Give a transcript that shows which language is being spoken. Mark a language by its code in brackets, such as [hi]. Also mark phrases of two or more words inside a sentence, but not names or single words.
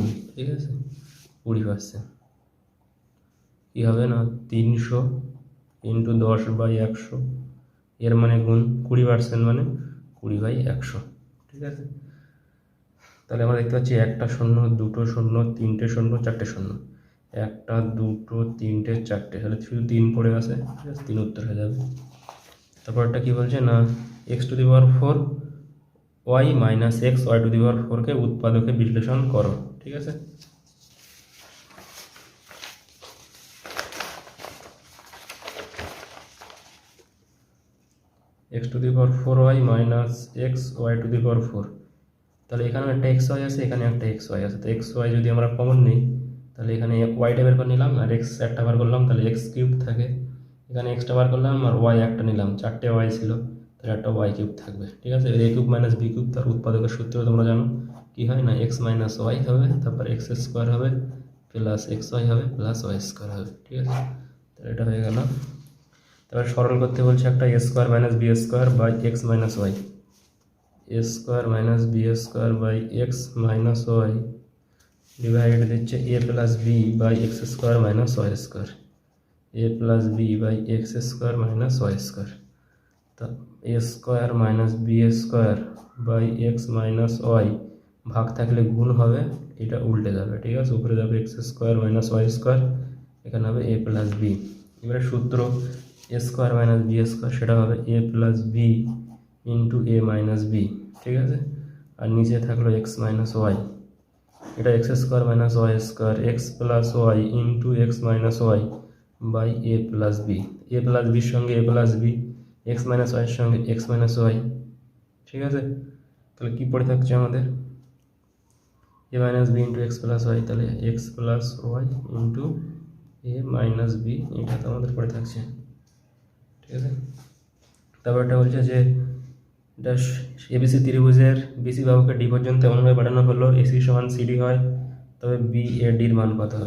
[bn] ঠিক আছে, 20%। কী হবে না 300 ইন্টু 10/100 এর মানে গুণ 20% মানে 20/100। ঠিক আছে, তাহলে আমরা দেখতে পাচ্ছি একটা শূন্য, দুটো শূন্য, তিনটে শূন্য, চারটে শূন্য, একটা দুটো তিনটে চারটে, তাহলে শুধু 3 পড়ে আছে। ঠিক আছে, 3 উত্তর হয়ে যাবে। তারপরটা কি বলছে না x⁴ y - x y⁴ কে উৎপাদকে বিশ্লেষণ করো। ঠিক আছে, x⁴y - x y⁴, তাহলে এখানে একটা xy আছে, এখানে একটা xy আছে। তো xy যদি আমরা কমন নিই তাহলে এখানে ওয়াইটা বের করে নিলাম আর এক্স একটা বার করলাম, তাহলে x³ থাকে। এখানে এক্সটা বার করলাম আর ওয়াই একটা নিলাম, 4টে ওয়াই ছিল, তাহলে একটা y³ থাকবে। ঠিক আছে, a³ - b³ তার উৎপাদকের সূত্র তোমরা জানো কি হয় না x - y হবে, তারপর x² হবে প্লাস xy হবে প্লাস y² হবে। ঠিক আছে, তাহলে এটা হয়ে গেল। তারপর সরল করতে বলছে একটা a² - b² x - y, a² - b² x - y ডিভাইড দিচ্ছে a + b/x² - y², a + b/x² - y²। তা a² - b² x - y ভাগ থাকলে গুণ হবে, এটা উল্টে যাবে। ঠিক আছে, উপরে যাবে x² - y², এখানে হবে a + b। এবারে সূত্র a² - b² সেটা হবে a + b × a - b। ঠিক আছে, আর নিচে থাকলো x - y, এটা x² - y² x + y × x - y/a + b। a + bর সঙ্গে a + b, x - y এর সঙ্গে x - y। ঠিক আছে, তাহলে কি পড়ে থাকছে আমাদের [en] a minus b into x plus y, [bn] তাহলে [en] x plus y into a minus b, [bn] এটা তো আমাদের পড়ে থাকছে, ঠিক আছে। তারপর এটা বলছে যে এটা এবিসি ত্রিভুজের বিসি বাহুকে ডি পর্যন্ত এমনভাবে বাড়ানো হলো এসি সমান সিডি হয়, তবে বি এ ডির মান কত হবে।